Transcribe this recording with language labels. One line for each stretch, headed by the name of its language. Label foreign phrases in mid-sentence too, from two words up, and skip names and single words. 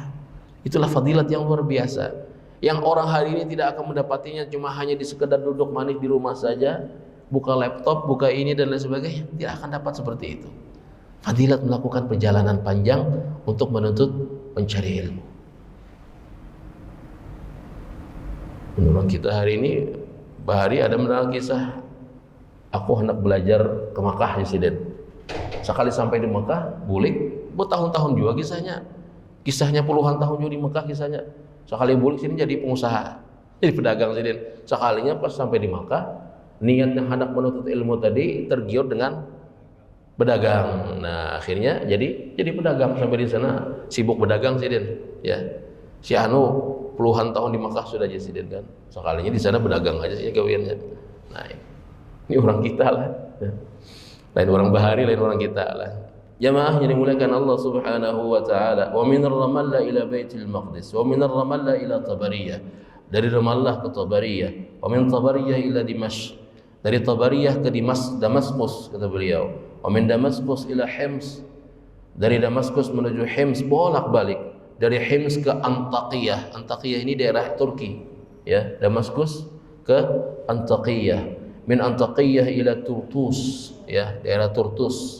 Indonesian: Itulah fadilat yang luar biasa, yang orang hari ini tidak akan mendapatinya cuma hanya di sekedar duduk manis di rumah saja, buka laptop, buka ini dan lain sebagainya. Tidak akan dapat seperti itu. Fadilat melakukan perjalanan panjang untuk menuntut mencari ilmu. Menurut kita hari ini, Bahari ada mendengar kisah, aku hendak belajar ke Makkah ya Siden. Sekali sampai di Makkah, bulik, bertahun-tahun juga kisahnya puluhan tahun juga di Makkah kisahnya. Sekali bulik sini jadi pengusaha, jadi pedagang sini. Sekalinya pas sampai di Makkah, niatnya hendak menuntut ilmu tadi tergiur dengan berdagang. Nah, akhirnya jadi pedagang sampai di sana, sibuk berdagang sini. Ya, si Anu puluhan tahun di Makkah sudah jadi sini kan. Sekalinya di sana berdagang aja sih gawiannya. Nah, ini orang kita lah. Ya. Lain orang Bahari, lain orang kita lah. Jamaah yang dimuliakan Allah
Arabic: Subhanahu wa taala.
Indonesian: Wa min Ramallah ila Baitul Maqdis, wa min Ramallah ila Tabariyah. Dari Ramallah ke Tabariyah,
Arabic: wa min Tabariyah ila Dimashq.
Indonesian: Dari Tabariyah ke Damaskus kata beliau.
Arabic: Wa min Damaskus ila Hims.
Indonesian: Dari Damaskus menuju Hims bolak-balik. Dari Hims ke Antakiyah. Antakiyah ini daerah Turki, ya. Damaskus ke Antakiyah.
Arabic: Min Antakiyah ila Turtus,
Indonesian: ya, daerah Turtus.